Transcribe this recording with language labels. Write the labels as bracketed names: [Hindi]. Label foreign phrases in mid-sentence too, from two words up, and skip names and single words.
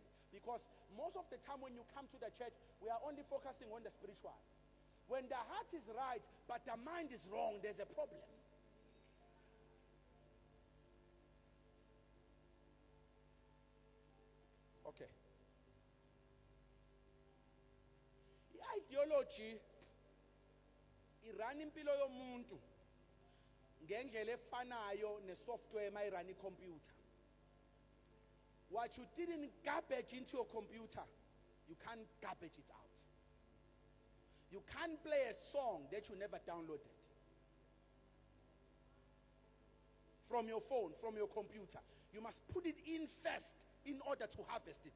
[English] Because most of the time when you come to the church, we are only focusing on the spiritual. When the heart is right, but the mind is wrong, there's a problem. Okay. The ideology [North Ndebele] irun impilo yomuntu ngendlela efanayo nesoftware mayirun icomputer. [English] What you didn't garbage into your computer, you can't garbage it out. You can't play a song that you never downloaded from your phone, from your computer. You must put it in first in order to harvest it.